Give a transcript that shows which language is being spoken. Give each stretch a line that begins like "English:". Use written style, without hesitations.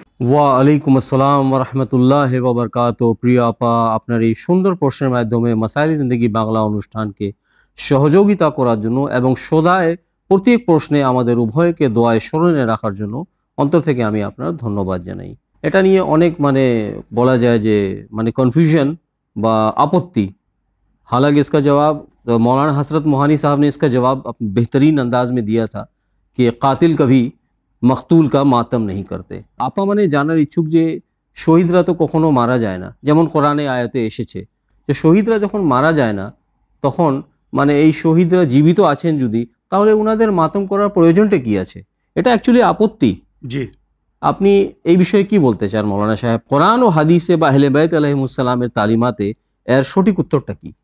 Bangla: ওয়া আলাইকুম আসসালাম ওয়া রাহমাতুল্লাহি ওয়া বারাকাতুহু। প্রিয় আপা, আপনার এই সুন্দর প্রশ্নের মাধ্যমে মাসাইলে জিন্দেগি বাংলা অনুষ্ঠানকে সহযোগিতা করার জন্য এবং সদায় প্রত্যেক প্রশ্নে আমাদের উভয়কে দোয়ায় স্মরণে রাখার জন্য অন্তর থেকে আমি আপনার ধন্যবাদ জানাই। এটা নিয়ে অনেক বলা যায় যে কনफ्यूजन বা আপত্তি।
Hindi: हालांकि इसका जवाब मौलाना हसरत मोहानी साहब ने इसका जवाब बेहतरीन अंदाज में दिया था कि कातिल कभी मकतूल का मातम नहीं करते।
Bangla: আপা জানার ইচ্ছুক যে শহীদরা তো কখনো মারা যায় না, যেমন কোরআনে আয়াতে এসেছে যে শহীদরা যখন মারা যায় না তখন মানে এই শহীদরা জীবিত আছেন যদি, তাহলে ওনাদের মাতম করার প্রয়োজনটা কি আছে? এটা অ্যাকচুয়ালি আপত্তি। জি, আপনি এই বিষয়ে কি বলতে চান মৌলানা সাহেব? কোরআন ও হাদিসে বা আহলে বাইত আলাইহিমুসসালামের তালিমাতে এর সঠিক উত্তরটা কি?